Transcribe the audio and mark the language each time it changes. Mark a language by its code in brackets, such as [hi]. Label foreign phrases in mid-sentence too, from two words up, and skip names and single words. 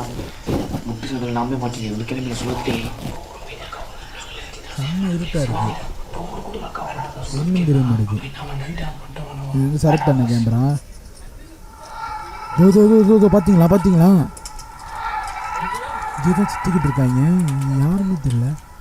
[ms] Mungkin sambil nambah macam ni, mungkin yang sulit. [ta] செம்ம இருட்டா இருக்கு. ஒன்றும் தெரிய மாட்டேங்குது. இது வந்து செலக்ட் பண்ண கேமரா. பார்த்தீங்களா பார்த்தீங்களா இதுதான் சுற்றிக்கிட்டு இருக்காங்க. யாருன்னு தெரியல.